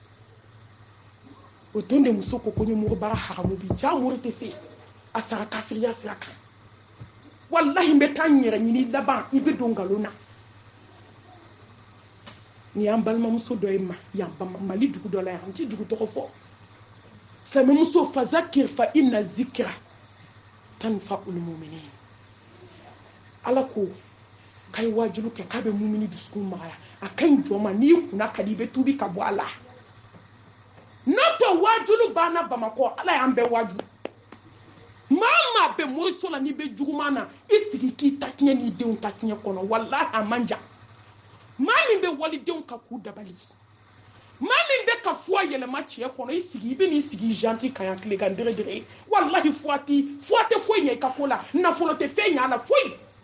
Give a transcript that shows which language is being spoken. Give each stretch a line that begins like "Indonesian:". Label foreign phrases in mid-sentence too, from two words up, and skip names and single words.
Bambara: o don de muso ko ko ni mori bara haramu bi ja mori tɛ se a sara kafiriya sira kan walahi n bɛ taa n yɛrɛ ɲini laban i bɛ don nkalon na ni y'an balimamuso dɔ ye yan mali dugu dɔ la yan n tɛ dugu tɔgɔ fɔ silamɛmuso
Arabic: فذكر فإن الذكرى تنفع المؤمنين
Bambara: ala ko k'a ye wajibi kɛ k'a bɛ mumini dusukun magaya a ka ɲi jɔn ma n'i kunna ka di i bɛ tubi ka bɔ a la n'o tɛ wajibi banna bamakɔ ala y'an bɛɛ wajibi maa bɛ moriso la n'i bɛ juguman na i sigi k'i ta tiɲɛ n'i denw ta tiɲɛ kɔnɔ walahi a man jan maa min bɛ walidenw ka k'u dabali maa min bɛ ka fuwa yɛlɛma cɛ kɔnɔ i sigi i bɛ n'i sigi janti ka yan tile kan dere walahi fuwa tɛ foyi ɲɛ i ka ko la nafolo tɛ fɛn ɲɛ a la foyi